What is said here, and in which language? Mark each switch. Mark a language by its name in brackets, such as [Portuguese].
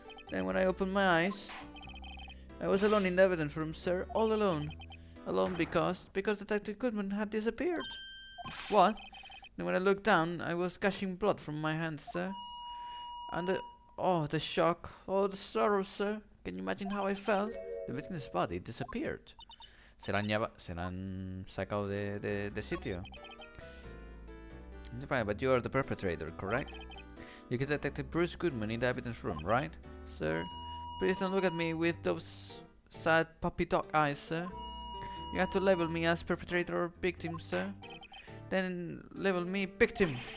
[English] Then when I opened my eyes, I was alone in the evidence room, sir, all alone. Alone because Detective Goodman had disappeared. What? Then when I looked down, I was gushing blood from my hands, sir. And the shock, the sorrow, sir. Can you imagine how I felt? The victim's body disappeared. [Spanish] Se la han sacado de sitio. [English] Right, but you are the perpetrator, correct? You get Detective Bruce Goodman in the evidence room, right? Sir, please don't look at me with those sad puppy dog eyes, sir. You have to label me as perpetrator or victim, sir. Then label me victim.